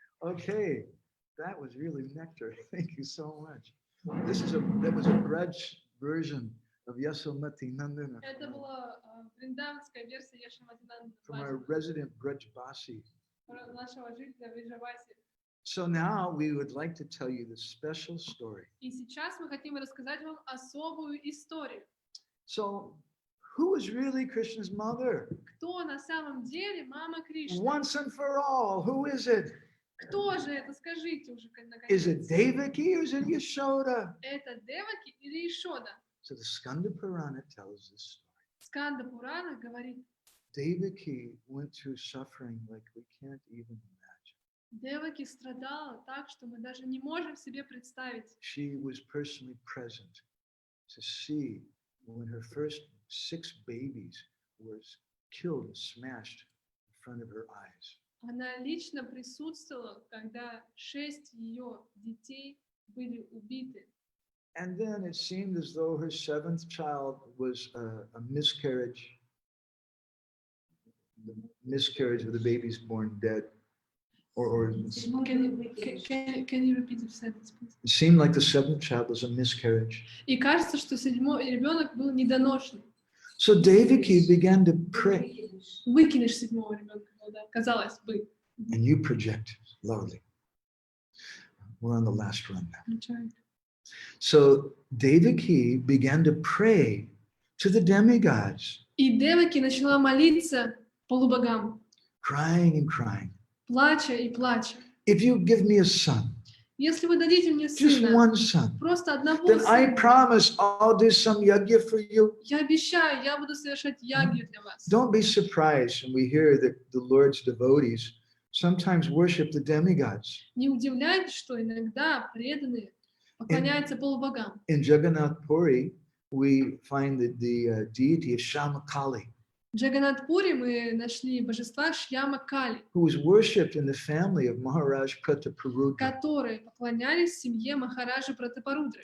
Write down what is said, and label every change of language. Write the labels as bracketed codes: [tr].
[en] Okay, that was really nectar. Thank you so much. That was a Braj version of Yasomati Nandana [ru] Это была вриндаванская версия Яшаматинанда [en] from our resident Braj Basi. [ru] нашего жителя Вриджаваси. [en] So now we would like to tell you this special story. [ru] И сейчас мы хотим рассказать вам особую историю. [en] So, who is really Krishna's mother? [ru] Кто на самом деле мама Кришны? [en] Once and for all, who is it? [ru] Кто же это? Скажите уже [en] Is it Devaki or is it Yashoda? [ru] Это Деваки или Ишода? [en] So the Skanda Purana tells this story. [ru] Сканда Пурана говорит, [en] Devaki went through suffering like we can't even imagine. [ru] Деваки страдала так, что мы даже не можем себе представить. [en] She was personally present to see when her first 6 babies was killed and smashed in front of her eyes. [ru] Она лично присутствовала, когда 6 ее детей были убиты. [en] And then it seemed as though her 7th child was a miscarriage. The miscarriage of the babies born dead. Can you repeat the sentence, please? It seemed like the 7th child was a miscarriage. [ru] И кажется, что 7-й ребенок был недоношенный. [en] So Devaki began to pray. [ru] Выкинешь 7-го ребенка, да, казалось бы. [en] And you project loudly. We're on the last run now. So Devaki began to pray to the demigods. [ru] И Деваки начала молиться полубогам, [en] Crying and crying. [ru] плача и плача. [en] If you give me a son, [ru] Если вы дадите мне [en] just [ru] сына, [en] one son, [ru] просто одного [en] then I [ru] сына, [en] promise I'll do some yajna for you. [ru] я обещаю, я буду совершать ягью для вас. [en] Don't be surprised when we hear that the Lord's devotees sometimes worship the demigods. [ru] Не удивляйтесь, что иногда преданные поклоняются полубогам. [en] In Jagannath Puri, we find that the deity of Shamakali, [ru] В Джаганатпуре мы нашли божества Шьяма Кали, [en] who was worshipped in the family of Maharaj Prataparudra. [ru] которые поклонялись семье Махараджи Пратапарудры.